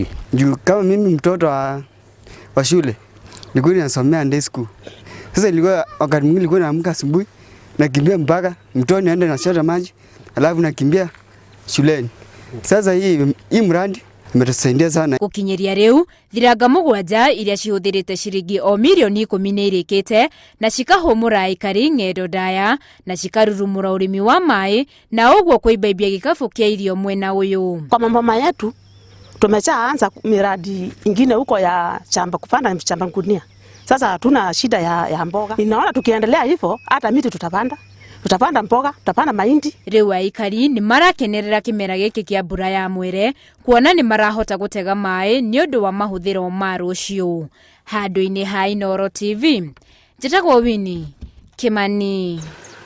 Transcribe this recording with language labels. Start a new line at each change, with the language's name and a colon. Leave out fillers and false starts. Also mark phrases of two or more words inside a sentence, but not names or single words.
Swahili: Juu kama mimi mtoto wa shule nilikuwa nasomea day school. Sasa ilikuwa wakati mwingine nilikuwa naamka asubuhi nakimbia mpaka mtoni naenda nachota maji alafu nakimbia shuleni. Sasa hii mradi imetusaidia sana.
Kikuyu: Gukinyeria riu thiranga 7 iria cihũthĩrĩte ciringi o mirioni 10 nĩ irĩkĩte na cikahũmũra aikari ng'endo ndaya na cikarurumũra ũrĩmi wa maĩ na ũguo kũimbaimbia gĩkabũ kia irio mwena ũyũ.
Swahili: Kwa mama yetu tumeshaanza miradi ingine huko ya shamba, kupanda shamba ngunia. Sasa hatuna shida ya mboga. Ninaona tukiendelea hivyo hata miti tutapanda mboga, tutapanda mahindi.
Kikuyu: Riu aikari ni marakenerera kimera giki kia mbura ya mwere kuona ni marahota gutega maĩ ni ũndũ wa mahũthĩro ma rũciũ. Handũ-inĩ ha Inooro TV, njĩtagwo Winnie Kimani.